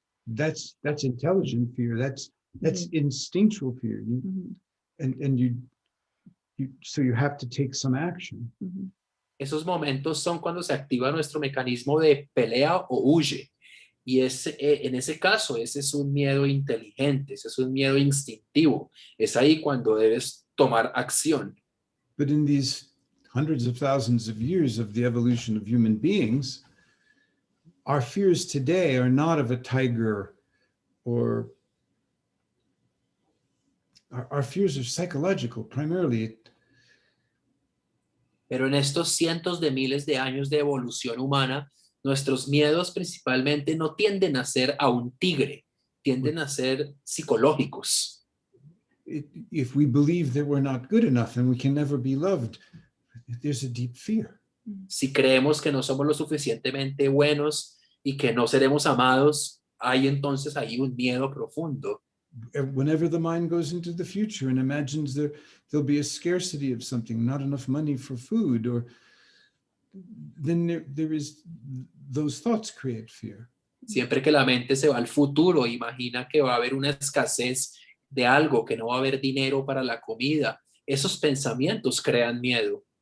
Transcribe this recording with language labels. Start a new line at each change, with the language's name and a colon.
English: That's intelligent fear. That's instinctual fear. Mhm, And so you have to take some action. mhm.
Spanish: Esos momentos son cuando se activa nuestro mecanismo de pelea o huye. Y en ese caso, ese es un miedo inteligente, ese es un miedo instintivo. Es ahí cuando debes tomar acción.
English: But in these hundreds of thousands of years of the evolution of human beings, our fears today are not of a tiger, or our fears are psychological primarily.
Spanish: Pero en estos cientos de miles de años de evolución humana, nuestros miedos principalmente no tienden a ser a un tigre, tienden a ser psicológicos.
English: If we believe that we're not good enough and we can never be loved, there's a deep fear.
Spanish: Si creemos que no somos lo suficientemente buenos y que no seremos amados, hay entonces ahí un miedo profundo.
English: Whenever the mind goes into the future and imagines there'll be a scarcity of something, not enough money for food, or then there is, those thoughts create fear.
Spanish: Siempre que la mente se va al futuro, imagina que va a haber una escasez de algo, que no va a haber dinero para la comida. Esos pensamientos crean miedo.